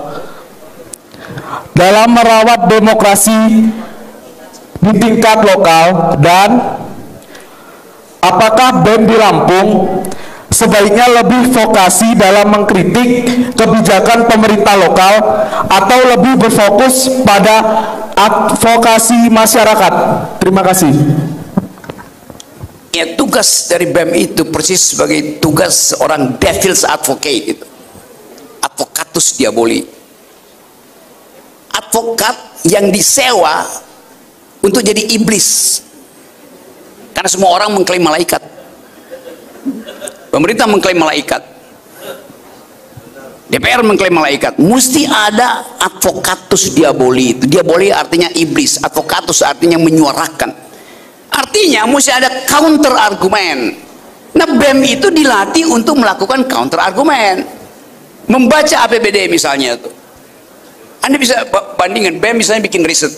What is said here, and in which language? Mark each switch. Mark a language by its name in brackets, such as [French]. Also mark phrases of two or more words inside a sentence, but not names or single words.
[Indonesian] dalam merawat demokrasi di tingkat lokal, dan apakah BEM di Lampung sebaiknya lebih vokasi dalam mengkritik kebijakan pemerintah lokal atau lebih berfokus pada advokasi masyarakat? Terima kasih. Ya, tugas dari BEM itu persis sebagai tugas orang [English] devil's advocate [Indonesian] itu. [Latin] Advocatus diaboli. [Indonesian] Advokat yang disewa untuk jadi iblis. Karena semua orang mengklaim malaikat. Pemerintah mengklaim malaikat. DPR mengklaim malaikat. Mesti ada [Latin] advocatus diaboli. [Indonesian] Diaboli artinya iblis, advocatus artinya menyuarakan. Artinya mesti ada counter argumen. Nah, BEM itu dilatih untuk melakukan counter argumen. Membaca APBD misalnya tuh. Anda bisa bandingkan, BEM misalnya bikin riset.